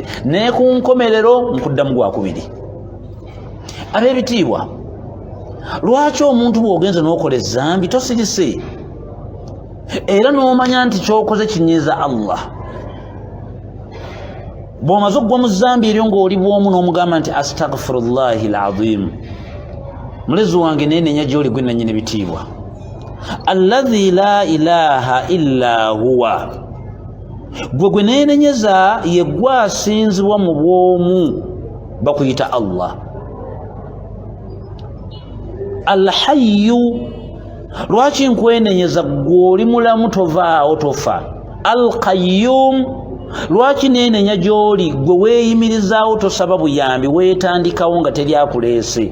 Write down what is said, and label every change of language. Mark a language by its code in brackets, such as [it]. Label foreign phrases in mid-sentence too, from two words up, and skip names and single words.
[lg] Ne ku nkomerero nkuddamu gwakubiri. Ab'ebitiibwa, lwaki omuntu bw'ogenze n'okola ezzambi tosirise era n'omanya nti ky'okoze kinyiiza Allah, bw'omaze okugwa mu zambi eryo ng'oli bw'omu n'omugamba nti [ar] أستغفر الله العظيم, [lg] mulezi wange neenenya gy'oli gwe nannyini bitiibwa, [ar] الذي لا إله إلا هو, [lg] gwe neenenyeza ye gwe asinzibwa mu bwomu bakuyita Allah. Alhayyu, lwaki nkwenenyeza gwe oli mulamu tovaawo tofa. Alqayyum, lwaki neenenya gy'oli gwe weeyimirizaawo tosaba buyambi weetandikawo nga teri akuleese.